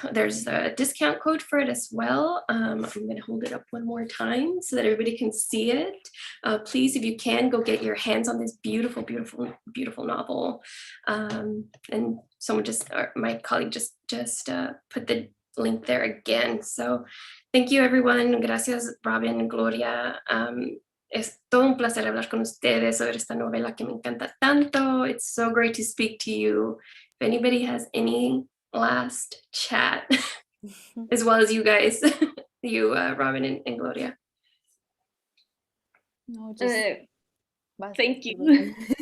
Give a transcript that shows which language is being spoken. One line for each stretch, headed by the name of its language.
English: There's a discount code for it as well. I'm going to hold it up one more time so that everybody can see it. Please, if you can, go get your hands on this beautiful, beautiful, beautiful novel. And someone my colleague just put the link there again. So thank you, everyone.
Spanish: Gracias,
English: Robin, Gloria.
Spanish: Es todo un placer hablar con ustedes sobre esta novela que me encanta tanto.
English: It's so great to speak to you. If anybody has any last chat, as well as you guys, you, Robin and Gloria. No, just thank you.